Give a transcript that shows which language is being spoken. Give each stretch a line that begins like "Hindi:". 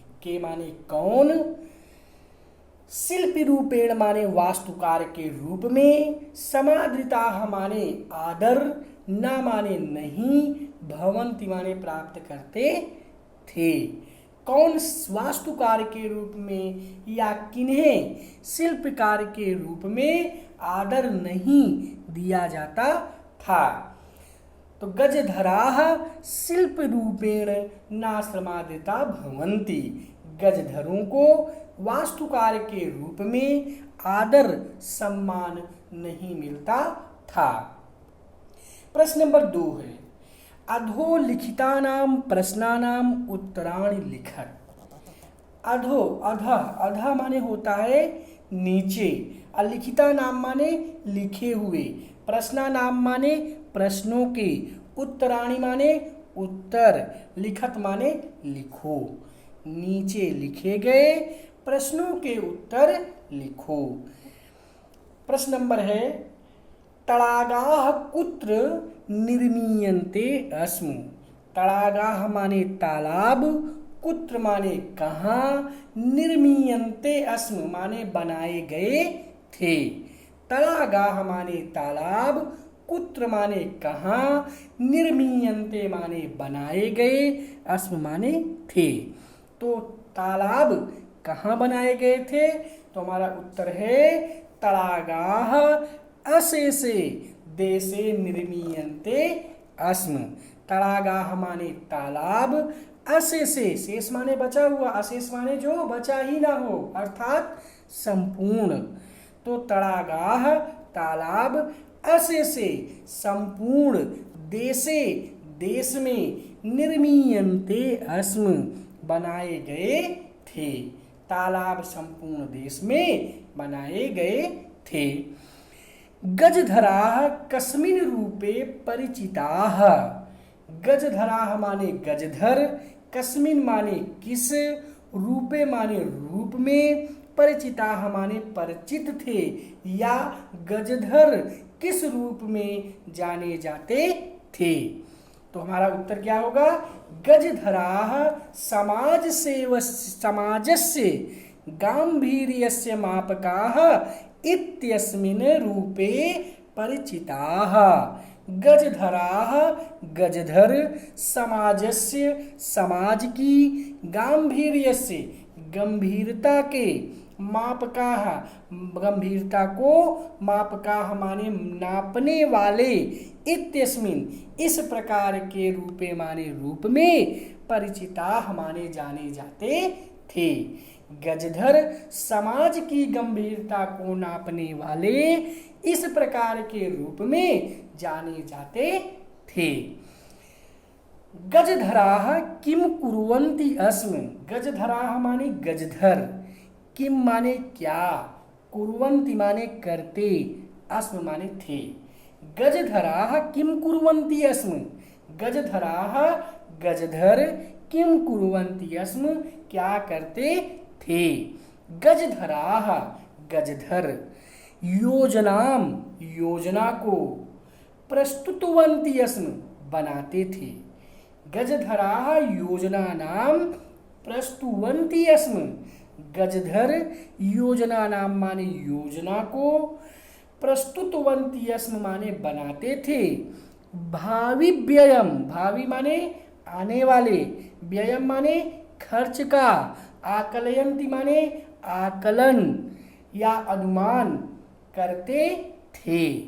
Hindi: के माने कौन, शिल्पी रूपेण माने वास्तुकार के रूप में, समादृता माने आदर, न माने नहीं, भवन्ति माने प्राप्त करते थे। कौन वास्तुकार के रूप में या किन्हें शिल्पकार के रूप में आदर नहीं दिया जाता था।
Sanskrit: तो गजधराः शिल्प रूपेण न समादृता भवन्ति।
Hindi: गजधरों को वास्तुकार के रूप में आदर सम्मान नहीं मिलता था। प्रश्न नंबर 2 है,
Sanskrit: अधोलिखितानां प्रश्नानां उत्तराणि लिखत।
Hindi: अधो, अधः, अधः माने होता है नीचे, अलिखिता नाम माने लिखे हुए, प्रश्ना नाम माने प्रश्नों के, उत्तराणि माने उत्तर, लिखत माने लिखो। नीचे लिखे गए प्रश्नों के उत्तर लिखो। प्रश्न नंबर है,
Sanskrit: तड़ागाः कुत्र निर्मीयन्ते अस्म।
Hindi: तड़ागाः माने तालाब, कुत्र माने कहाँ, निर्मीयन्ते अस्म माने बनाए गए थे। तड़ागाः माने तालाब, कुत्र माने कहाँ, निर्मीयन्ते माने बनाए गए, अस्म माने थे। तो तालाब कहाँ बनाए गए थे? तो हमारा उत्तर है
Sanskrit: तड़ागाः अशेषे देशे निर्मीयन्ते अस्म।
Hindi: तड़ागाः माने तालाब, अशेषे, शेष माने बचा हुआ, अशेष माने जो बचा ही ना हो अर्थात संपूर्ण। तो तड़ागाः तालाब, अशेषे संपूर्ण, देशे देश में, निर्मीयन्ते अस्म बनाए गए थे। तालाब संपूर्ण देश में बनाए गए थे।
Sanskrit: गजधराः कस्मिन् रूपे परिचिताः।
Hindi: गजधराः माने गजधर, कस्मिन् माने किस, रूपे माने रूप में, परिचिताः माने परिचित थे या गजधर किस रूप में जाने जाते थे। तो हमारा उत्तर क्या होगा?
Sanskrit: गजधराः समाजस्य गांभीर्यस्य मापकाः इत्यस्मिन् रूपे परिचिताः।
Hindi: गजधराः गजधर, समाजस्य समाज की, गांभीर्यस्य गंभीरता के, मापकाः गंभीरता को, मापकाः माने नापने वाले, इत्यस्मिन् इस प्रकार के रूपे माने रूप में, परिचिताः माने जाने जाते थे। गजधर समाज की गंभीरता को नापने वाले इस प्रकार के रूप में जाने जाते थे।
Sanskrit: गजधराः किम कुर्वन्ति अस्म।
Hindi: गजधराः माने गजधर, किम माने क्या, कुर्वन्ति माने करते, अस्म माने थे।
Sanskrit: गजधराः किम कुर्वन्ति अस्म।
Hindi: गजधराः गजधर, किम कुर्वन्ति अस्म क्या करते थे। गजधराः गजधर योजनाम योजना को, प्रस्तुतवन्ति अस्म बनाते थे।
Sanskrit: गजधराः योजनानां प्रस्तुवन्ति अस्म।
Hindi: गजधर योजना नाम माने योजना को, प्रस्तुतवन्ति अस्म माने बनाते थे। भावी व्ययम, भावी माने आने वाले, व्ययम माने खर्च का, आकलयन्ति माने आकलन या अनुमान करते थे।